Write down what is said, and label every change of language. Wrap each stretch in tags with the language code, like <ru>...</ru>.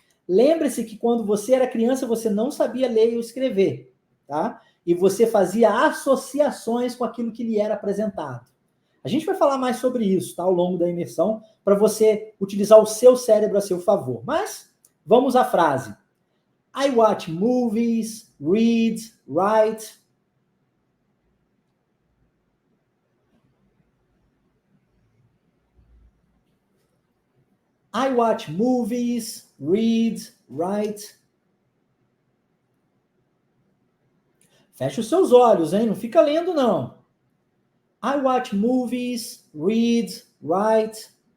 <pt>Lembre-se que quando você era criança, você não sabia ler ou escrever, tá? E você fazia associações com aquilo que lhe era apresentado. A gente vai falar mais sobre isso, tá? Ao longo da imersão, para você utilizar o seu cérebro a seu favor. Mas, vamos à frase.</pt> <en>I watch movies, read, write. I watch movies, read, write.</en> <pt>Fecha os seus olhos, hein? Não fica lendo, não.</pt> <en>I watch movies, read, write.</en>